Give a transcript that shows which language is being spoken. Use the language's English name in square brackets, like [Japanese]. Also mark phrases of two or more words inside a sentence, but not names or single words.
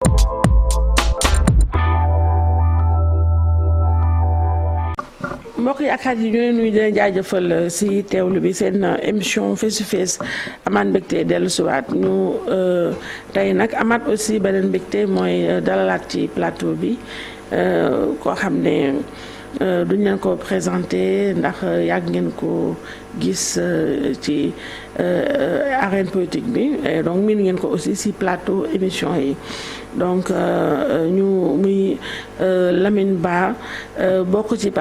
[Wolof] mbokk yi ak xarit yi ñooy nuyu dina jaajëfal si teewlu bi seen émission [English] face to face [Wolof] amaat mbégte dellu siwaat ñu tey nag amaat aussi beneen mbégte mooy dalalaat ci plateau bi koo xam ne duñ leen ko présenté ndax yàgg ngeen ko gis ci [French] arène politique [Wolof] bi donc miin ngeen ko aussi si plateau émission yi donc ñu muy Lamine Ba bokk ci